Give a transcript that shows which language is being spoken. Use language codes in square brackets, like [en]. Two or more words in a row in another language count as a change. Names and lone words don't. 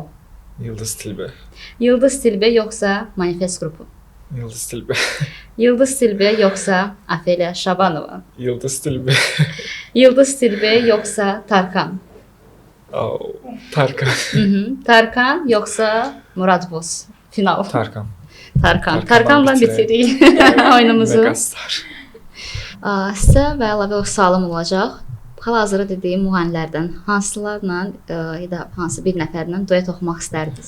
[az] Yıldız Tilbe. Yıldız Tilbe yoxsa Manifest qrupu? Yıldız Tilbe. Yıldız Tilbe yoxsa Afeliya Şabanova? Yıldız Tilbe. Yıldız Tilbe yoxsa Tarkan? Tarkan. Tarkan yoxsa Murad Boz? Final. Tarkan. Tarkanla bitiririk oyunumuzu. Megastar. Sizə və əlavə sualım olacaq. Hal-hazırda dediyim müğənnilərdən hansılarla ya da hansı bir nəfərlə duet oxumaq istərdiniz?